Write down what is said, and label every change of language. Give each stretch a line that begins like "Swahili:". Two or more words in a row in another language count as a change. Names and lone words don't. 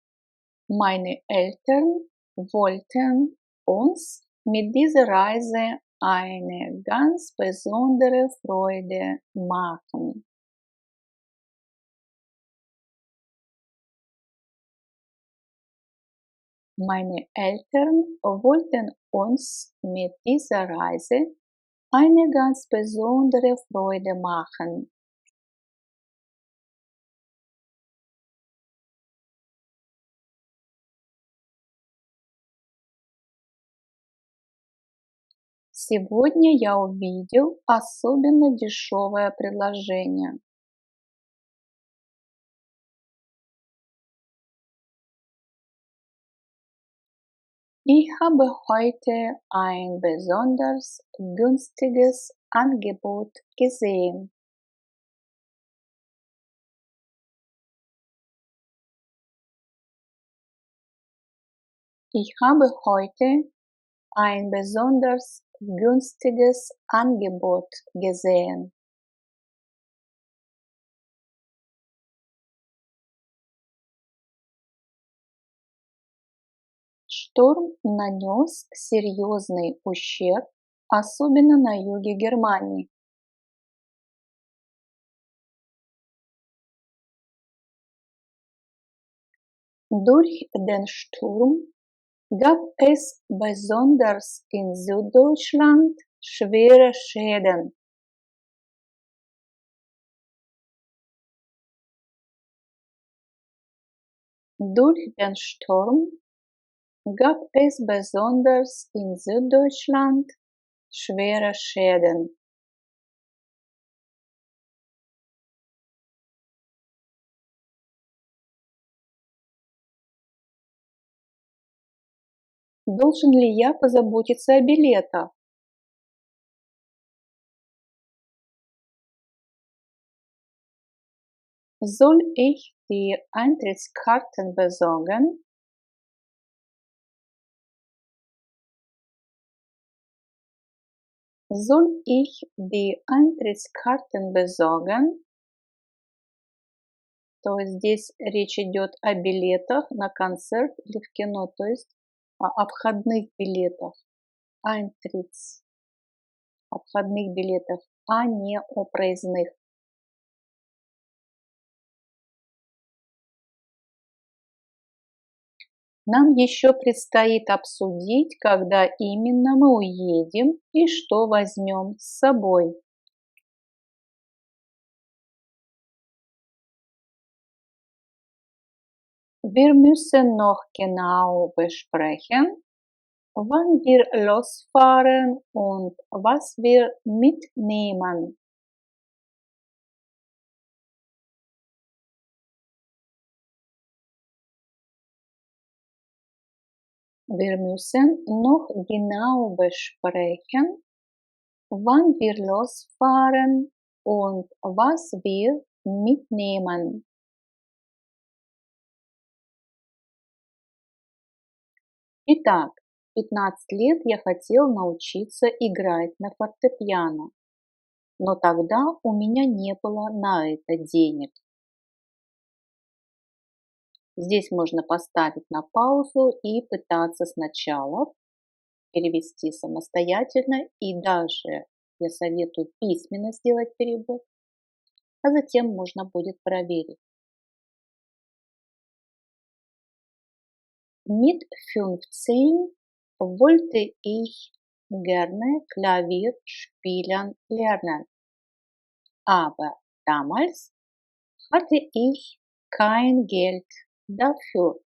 German: Meine Eltern wollten uns mit dieser Reise eine ganz besondere Freude machen. Meine Eltern wollten uns mit dieser Reise eine ganz besondere Freude machen.
Russian: Сегодня я увидел особенно дешевое предложение.
German: Ich habe heute ein besonders günstiges Angebot gesehen. Ich habe heute ein besonders günstiges Angebot gesehen.
Russian: Шторм нанес серьезный ущерб, особенно на юге Германии.
German: Durch den Sturm gab es besonders in Süddeutschland schwere Schäden. Durch den Sturm gab es besonders in Süddeutschland schwere Schäden.
Russian: Должен ли я позаботиться о билетах?
German: Soll ich die Eintrittskarten besorgen? Soll ich die Eintrittskarten besorgen?
Russian: То есть здесь речь идет о билетах на концерт или в кино, то есть о входных билетах, Eintritts, о входных билетах, а не о проездных. Нам еще предстоит обсудить, когда именно мы уедем и что возьмем с собой.
German: Wir müssen noch genau besprechen, wann wir losfahren und was wir mitnehmen. Wir müssen noch genau besprechen, wann wir losfahren und was wir mitnehmen.
Russian: Итак, 15 лет я хотел научиться играть на фортепиано, но тогда у меня не было на это денег. Здесь можно поставить на паузу и пытаться сначала перевести самостоятельно, и даже я советую письменно сделать перевод, а затем можно будет проверить.
German: Mit 15 wollte ich gerne Klavier spielen lernen, aber damals hatte ich kein Geld dafür.